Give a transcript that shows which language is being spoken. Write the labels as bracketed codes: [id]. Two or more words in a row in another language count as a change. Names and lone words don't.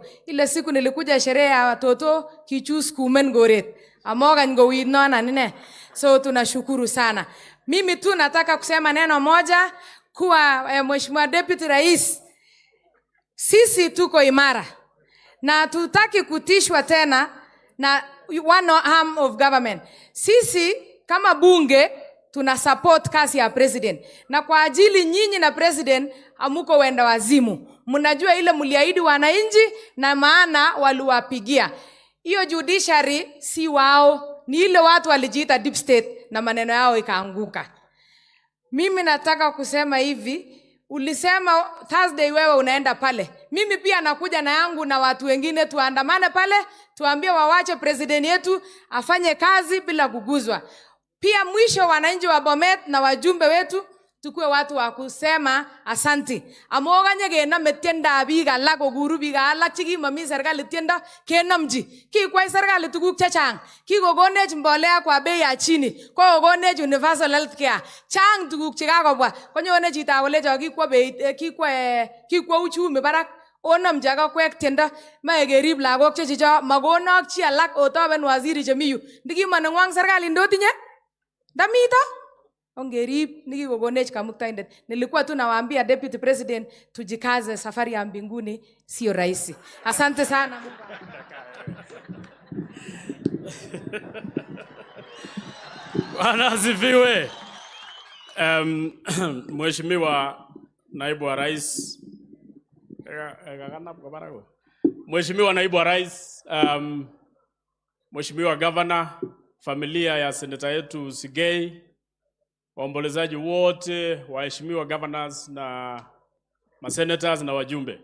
[sw] Ile siku nilikuja sherehe ya watoto [kln] kichus kumen goret. Amoga ngowid nona nene. So [sw] tunashukuru sana. Mimi tu nataka kusema neno moja kuwa Mheshimiwa Deputy Rais, sisi tuko imara. Na tutaki kutishwa tena na [en] one arm of government. [sw] Sisi kama bunge tuna support kazi ya president. Na kwa ajili nyinyi na president amuko wenda wazimu. Mnajua ile mliahidi wananchi na maana waliwapigia. Hiyo judiciary si wao, ni ile watu walijiita deep state na maneno yao ikaanguka. Mimi nataka kusema hivi, ulisema Thursday wewe unaenda pale. Mimi pia nakuja na yangu na watu wengine tuandamane pale, tuambie wawache president yetu afanye kazi bila kuguzwa. Pia mwisho wananchi wa Bomet na wajumbe wetu tukue watu wa kusema asanti. [kln] Amoga nyegena metenda biga la goguru biga la chigi mami serikali tienda kenamji. Ki kwa serikali tuguk chachang. Ki gogonej mbolea [sw] kwa bei ya chini. [kln] Ko gogonej [en] universal health care. [kln] Chang tuguk chikakobwa. Konyone chita wole jogi [sw] kwa bei [kln] ki [sw] kwa uchumi [kln] barak. Onam jaga kwek tienda maegerib lagok chechicho magonok chi alak otoben waziri chemiyu. Ndiki manengwang serikali ndotinye? Damita? Ongerib nikikogonech kamuktaindet. [sw] Nilikuwa tu nawaambia [en] Deputy President [sw] tujikaze, safari ya mbinguni sio rahisi. Asante sana. Bwana asifiwe. Mheshimiwa Naibu wa Rais, Mheshimiwa Naibu wa Rais, Mheshimiwa Governor, familia ya seneta yetu Sigei, waombolezaji wote, waheshimiwa governors na masenators na wajumbe.